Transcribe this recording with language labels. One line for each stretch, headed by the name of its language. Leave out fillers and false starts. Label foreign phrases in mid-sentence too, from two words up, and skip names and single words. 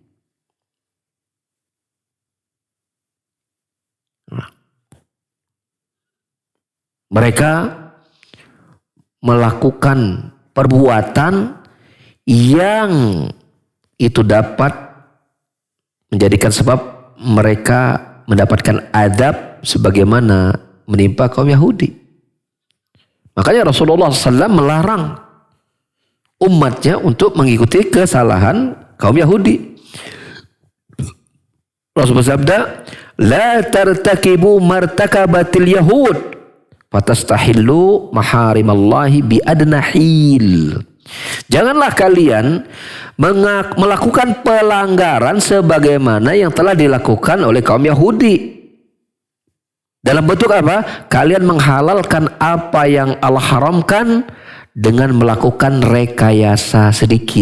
Indonesian: Mereka melakukan perbuatan yang itu dapat menjadikan sebab mereka mendapatkan adab sebagaimana menimpa kaum Yahudi. Makanya Rasulullah SAW melarang umatnya untuk mengikuti kesalahan kaum Yahudi. Rasulullah bersabda,
Arabic: "لا ترتكبوا ما ارتكبت اليهود فتستحلوا محارم الله بأدنى الحيل."
Indonesian: Janganlah kalian melakukan pelanggaran sebagaimana yang telah dilakukan oleh kaum Yahudi. Dalam bentuk apa? Kalian menghalalkan apa yang Allah haramkan dengan melakukan rekayasa sedikit.